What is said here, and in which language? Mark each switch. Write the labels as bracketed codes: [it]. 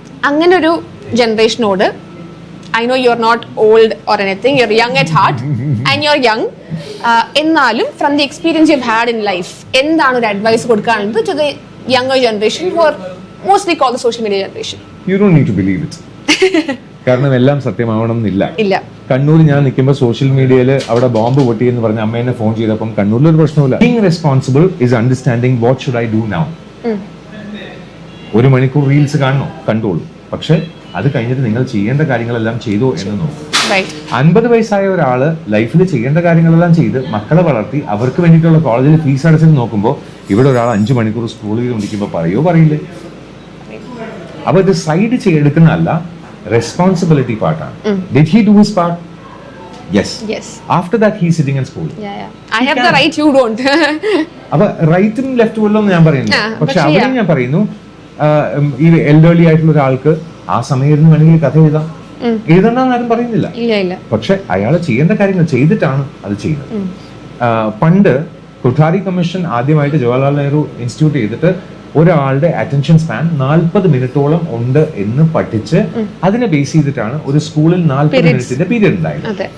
[ml] അങ്ങനെ ഒരു ജനറേഷനോട്, [en] I know you're not old or anything, you're young at heart and you're young. [ml] എന്നാലും [en] from the experience you've had in life, [ml] എന്താണ് ഒരു advice കൊടുക്കാനുള്ളത് [en] to the younger generation who are mostly called the social media generation? You don't need to believe it. [ml] കാരണം എല്ലാം സത്യമാവണം എന്നില്ല. ഇല്ല. കണ്ണൂർ ഞാൻ നിൽക്കുമ്പോൾ സോഷ്യൽ മീഡിയയിൽ അവിടെ ബോംബ് പൊട്ടി എന്ന് പറഞ്ഞ് അമ്മേനെ ഫോൺ ചെയ്തപ്പം കണ്ണൂരിൽ ഒരു പ്രശ്നമില്ല. [en] Being responsible is understanding what should I do now. [ml] 1 മണിക്കൂർ റീൽസ് കാണണോ, കണ്ടോളൂ. പക്ഷെ അത് കഴിഞ്ഞിട്ട് നിങ്ങൾ ചെയ്യേണ്ട കാര്യങ്ങളെല്ലാം ചെയ്തോ എന്ന് നോക്കും. 50 വയസ്സായ ഒരാള് ലൈഫിൽ ചെയ്യേണ്ട കാര്യങ്ങളെല്ലാം ചെയ്ത് മക്കളെ വളർത്തി അവർക്ക് വേണ്ടിയിട്ടുള്ള കോളേജിൽ ഫീസ് അടച്ചിട്ട് നോക്കുമ്പോൾ ഇവിടെ ഒരാൾ 5 മണിക്കൂർ സ്ക്രോൾ ചെയ്തുകൊണ്ടിരിക്കുമ്പോൾ പറയില്ലേ? അപ്പൊ ഇത് സൈഡ് ചെയ്തെടുക്കുന്നതല്ല, റെസ്പോൺസിബിലിറ്റി പാർട്ടാണ്. [en] Did he do his part? Yes. After that he is sitting and scrolling. I have the right, you don't. [ml] അപ്പൊ റൈറ്റും ലെഫ്റ്റും എല്ലാം ഞാൻ പറയുന്നു. പക്ഷെ അവിടെ ഞാൻ പറയുന്നു, ഈ എൽഡർലി ആയിട്ടുള്ള ഒരാൾക്ക് ആ സമയത്ത് വേണമെങ്കിൽ കഥ എഴുതണ്ടെന്നാരും പറയുന്നില്ല. പക്ഷെ അയാൾ ചെയ്യേണ്ട കാര്യങ്ങൾ ചെയ്തിട്ടാണ് അത് ചെയ്യുന്നത്. പണ്ട് കൊഠാരി കമ്മീഷൻ ആദ്യമായിട്ട് ജവഹർലാൽ നെഹ്റു ഇൻസ്റ്റിറ്റ്യൂട്ട് ചെയ്തിട്ട് ഒരാളുടെ അറ്റൻഷൻ സ്പാൻ 40 മിനിറ്റോളം ഉണ്ട് എന്ന് പഠിച്ച് അതിനെ ബേസ് ചെയ്തിട്ടാണ് ഒരു സ്കൂളിൽ 40 മിനിറ്റിന്റെ പീരീഡ് ഉണ്ടായത്.